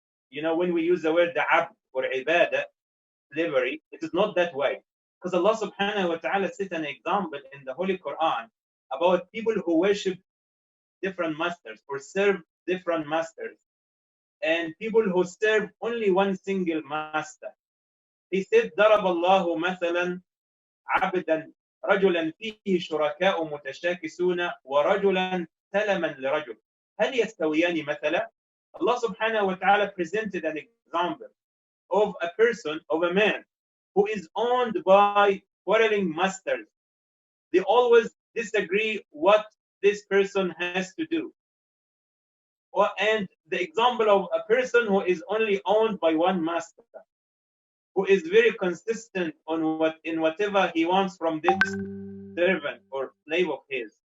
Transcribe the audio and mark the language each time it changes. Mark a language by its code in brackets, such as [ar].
[en] You know, when we use the word abd or ibadah, slavery, it is not that way. Because Allah subhanahu wa ta'ala set an example in the Holy Quran about people who worship different masters or serve different masters, and people who serve only one single master. He said, [ar] ضرب الله مثلا عبدا رجلا فيه شركاء متشاكسون ورجلا سلما لرجل هل يستويان مثلا. [en] Allah subhanahu wa ta'ala presented an example of a person, of a man who is owned by quarreling masters. They always disagree what this person has to do. And the example of a person who is only owned by one master, who is very consistent in whatever he wants from this servant or slave of his.